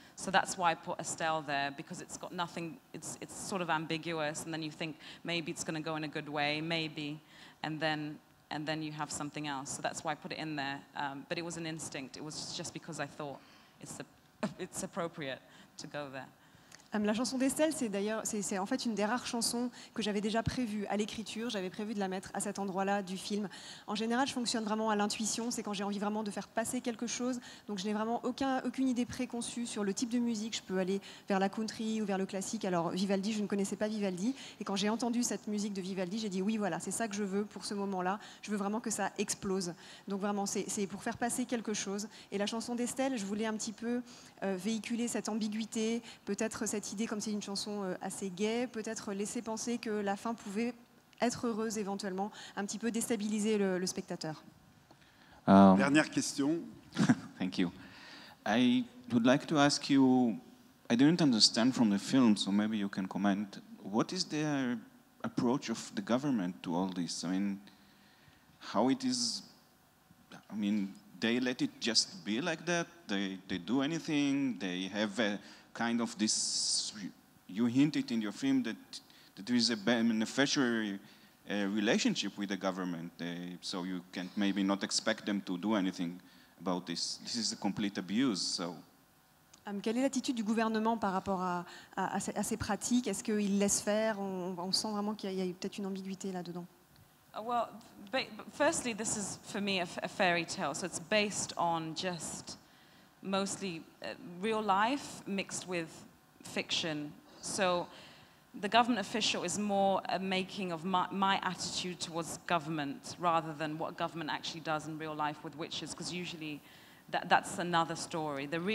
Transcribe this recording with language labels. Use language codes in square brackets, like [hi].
[en] So that's why I put Estelle there, because it's got nothing, it's sort of ambiguous, and then you think maybe it's going to go in a good way, maybe, and then you have something else. So that's why I put it in there. But it was an instinct. It was just because I thought it's appropriate to go there. [fr] La chanson d'Estelle, c'est en fait une des rares chansons que j'avais déjà prévues à l'écriture. J'avais prévu de la mettre à cet endroit-là du film. En général, je fonctionne vraiment à l'intuition. C'est quand j'ai envie vraiment de faire passer quelque chose. Donc, je n'ai vraiment aucune idée préconçue sur le type de musique. Je peux aller vers la country ou vers le classique. Alors, Vivaldi, je ne connaissais pas Vivaldi. Et quand j'ai entendu cette musique de Vivaldi, j'ai dit oui, voilà, c'est ça que je veux pour ce moment-là. Je veux vraiment que ça explose. Donc, vraiment, c'est pour faire passer quelque chose. Et la chanson d'Estelle, je voulais un petit peu véhiculer cette ambiguïté, peut-être cette idée, comme c'est une chanson assez gaie, peut-être laisser penser que la fin pouvait être heureuse éventuellement, un petit peu déstabiliser le spectateur. Dernière question. [en] Thank you. I would like to ask you, I didn't understand from the film, so maybe you can comment, what is the approach of the government to all this? I mean, how it is, I mean, they let it just be like that? They do anything? They have a kind of this, you hinted in your film that there is a beneficiary relationship with the government, so you can maybe not expect them to do anything about this. This is a complete abuse, so. [fr] Quelle est l'attitude du gouvernement par rapport à ces pratiques? Est-ce qu'il laisse faire? On sent vraiment qu'il y a peut-être une ambiguïté là-dedans. [en] Well, firstly, this is for me a fairy tale, so it's based on just mostly real life mixed with fiction. So the government official is more a making of my attitude towards government rather than what government actually does in real life with witches, because usually that's another story.